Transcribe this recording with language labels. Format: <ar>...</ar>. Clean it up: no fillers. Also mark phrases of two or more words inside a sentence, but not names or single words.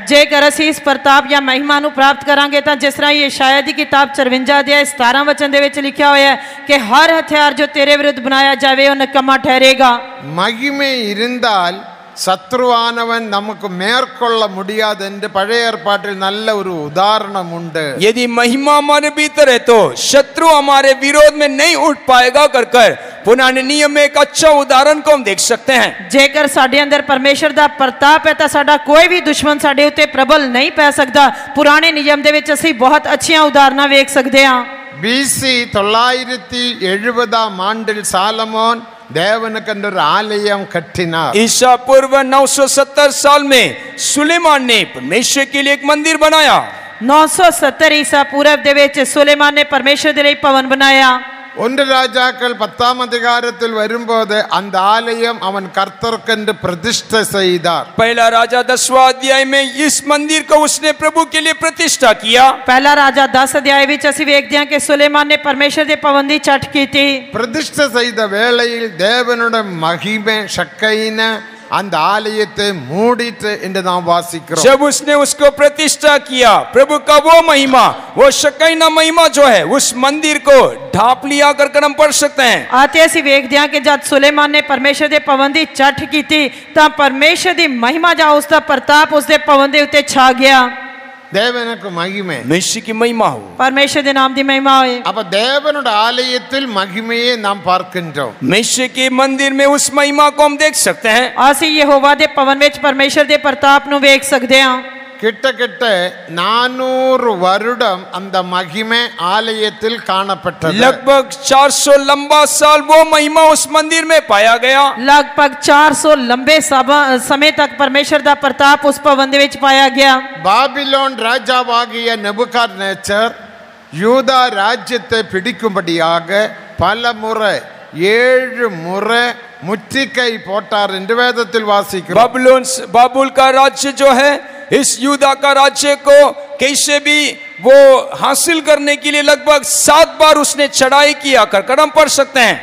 <pa>ਜੇਕਰ ਅਸੀਂ ਇਸ ਪ੍ਰਤਾਪ ਜਾਂ ਮਹਿਮਾ ਨੂੰ ਪ੍ਰਾਪਤ ਕਰਾਂਗੇ ਤਾਂ ਜਿਸ ਤਰ੍ਹਾਂ ਯਸ਼ਾਇਆ ਦੀ ਕਿਤਾਬ 54 ਅਧਿਆਇ 17 ਵਚਨ ਦੇ ਵਿੱਚ ਲਿਖਿਆ ਹੋਇਆ ਹੈ ਕਿ ਹਰ ਹਥਿਆਰ ਜੋ ਤੇਰੇ ਵਿਰੁੱਧ ਬਣਾਇਆ ਜਾਵੇ ਉਹ ਨਿਕੰਮਾ ਠਹਿਰੇਗਾ।</pa> <ta>மகிமை இருந்தால் சத்ருவானவன் நமக்கு மேற்கொள்ள முடியாது என்று பழைய ஏற்பாட்டில் நல்ல ஒரு உதாரணம் உண்டு।</ta> <hi>यदि महिमा हमारे भीतर है तो शत्रु हमारे विरोध में नहीं उठ पाएगा कर पुराने नियम में एक अच्छा उदाहरण को हम देख सकते हैं।</hi> <pa>ਜੇਕਰ ਸਾਡੇ ਅੰਦਰ ਪਰਮੇਸ਼ਰ ਦਾ ਪ੍ਰਤਾਪ ਹੈ ਤਾਂ ਸਾਡਾ ਕੋਈ ਵੀ ਦੁਸ਼ਮਣ ਸਾਡੇ ਉੱਤੇ ਪ੍ਰਬਲ ਨਹੀਂ ਪੈ ਸਕਦਾ। ਪੁਰਾਣੇ ਨਿਯਮ ਦੇ ਵਿੱਚ ਅਸੀਂ ਬਹੁਤ ਅੱਛੀਆਂ ਉਦਾਹਰਨਾਂ ਵੇਖ ਸਕਦੇ ਹਾਂ।</pa> <ta>BC 970 ஆண்டில் சாலமோன் தேவனுக்கென்று ஒரு ஆலயம் கட்டினார்।</ta> <hi>ईसा पूर्व 970 साल में सुलेमान ने परमेश्वर के लिए एक मंदिर बनाया।</hi> <pa>970</pa> <hi>ईसा पूर्व</hi> <pa>ਦੇ ਵਿੱਚ ਸੁਲੇਮਾਨ ਨੇ ਪਰਮੇਸ਼ਰ ਦੇ ਲਈ ਭਵਨ ਬਣਾਇਆ।</pa> <ta>1 ராஜாக்கள் 10 அதிகாரத்தில் வரும்போது அந்த ஆலயம் அவன் கர்த்தருக்கென்று பிரதிஷ்டை செய்தார்।</ta> <hi>पहला राजा 10वां अध्याय में इस मंदिर को उसने प्रभु के लिए प्रतिष्ठा किया।</hi> <pa>ਪਹਿਲਾ ਰਾਜਾ 10 ਅਧਿਆਇ ਵਿੱਚ ਅਸੀਂ ਵੇਖਦੇ ਹਾਂ ਕਿ ਸੁਲੇਮਾਨ ਨੇ ਪਰਮੇਸ਼ਰ ਦੇ ਭਵਨ ਦੀ ਛੱਟ ਕੀਤੀ।</pa> <ta>பிரதிஷ்டை செய்த வேளையில் தேவனுடைய மகிமை ஷக்கைன அந்த ஆலயத்தை மூடிட்டு என்று நாம் வாசிக்கிறோம்।</ta> <hi>जब उसने उसको प्रतिष्ठा किया, प्रभु का वो महिमा, वो शकीना महिमा जो है उस मंदिर को ढांप लिया कर हम पढ़ सकते हैं।</hi> <pa>ਅਤੇ ਅਸੀਂ ਵੇਖਦੇ ਹਾਂ ਕਿ ਜਦ ਸੁਲੇਮਾਨ ਨੇ ਪਰਮੇਸ਼ਰ ਦੇ ਭਵਨ ਦੀ ਛੱਟ ਕੀਤੀ ਤਾਂ ਪਰਮੇਸ਼ਰ ਦੀ ਮਹਿਮਾ ਜਾਂ ਉਸ ਦਾ ਪ੍ਰਤਾਪ ਉਸ ਦੇ ਭਵਨ ਦੇ ਉੱਤੇ ਛਾ ਗਿਆ।</pa> <ta>தேவனுக்கு மகிமை,</ta> <hi>मनुष्य की महिमा हो।</hi> <pa>ਪਰਮੇਸ਼ਰ ਦੇ ਨਾਮ ਦੀ ਮਹਿਮਾ ਹੋਏ।</pa> <ta>அப்ப தேவனுடைய ஆலயத்தில் மகிமையை நாம் பார்க்கின்றோம்।</ta> <hi>मनुष्य के मंदिर में उस महिमा को हम देख सकते हैं।</hi> <pa>ਅਸੀਂ ਯਹੋਵਾ ਦੇ ਭਵਨ ਵਿੱਚ ਪਰਮੇਸ਼ਰ ਦੇ ਪ੍ਰਤਾਪ ਨੂੰ ਵੇਖ ਸਕਦੇ ਹਾਂ।</pa> <ta>கிட்டத்தட்ட 400 வருடம் அந்த மகிமை ஆலயத்தில் காணப்பட்டது।</ta> <hi>लगभग 400 लंबा साल वो महिमा उस मंदिर में पाया गया।</hi> <pa>ਲਗਭਗ 400 ਲੰਬੇ ਸਮੇਂ ਤੱਕ ਪਰਮੇਸ਼ਰ ਦਾ ਪ੍ਰਤਾਪ ਉਸ ਭਵਨ ਦੇ ਵਿੱਚ ਪਾਇਆ ਗਿਆ।</pa> <ta>பாபிலோன் ராஜாவாகிய நெபுகாத்நேச்சர் யூதா ராஜ்யத்தை பிடிக்கும்படியாக பல முறை 7 முறை முற்றுகை போட்டார் என்று வேதத்தில் வாசிக்கிறோம்।</ta> <hi>बाबुल का राज्य जो है, इस यूदा का राज्य को कैसे भी वो हासिल करने के लिए लगभग 7 बार उसने चढ़ाई किया कर हम पढ़ सकते हैं।</hi>